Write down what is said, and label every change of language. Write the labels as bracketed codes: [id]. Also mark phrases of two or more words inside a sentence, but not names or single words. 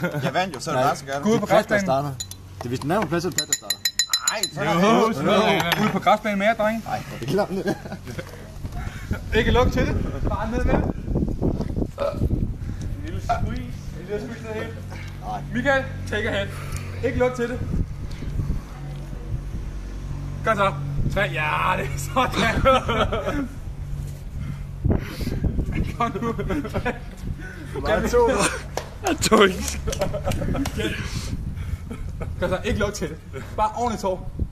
[da] Jeg vandt jo, så er det bare så gør Gå ud på græsbanen. starter. Det er hvis den er på plads, så er det plat, der starter. Nej, ud på græsbanen mere, drenge. Nej, det er klart. Ikke luk til det. Bare ned med det. En lille squeeze. En lille squeeze ned helt. Michael, [en] take a hat. [da] Ikke luk til det. Godt så. 3. Ja, det er sådan. Kom nu. Bare to. Jeg tog ikke. Godt så. Ikke luk til det. Bare ordentligt tår.